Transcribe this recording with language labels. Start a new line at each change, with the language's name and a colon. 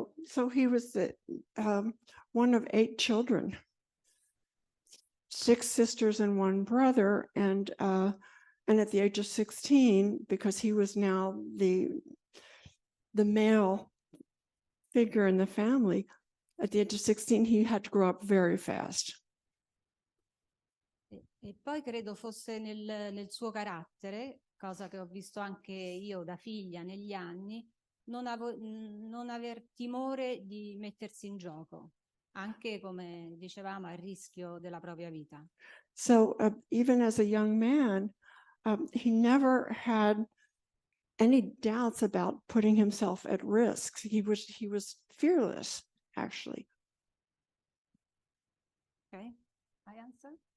English: So he was the one of 8 children, 6 sisters and 1 brother, and at the age of 16, because he was now the male figure in the family, at the age of 16, he had to grow up very fast.
Italian: E poi credo fosse nel suo carattere, cosa che ho visto anche io da figlia negli anni, non aver timore di mettersi in gioco, anche come dicevamo a rischio della propria vita.
English: So even as a young man, he never had any doubts about putting himself at risk. He was fearless, actually. Okay, I answer?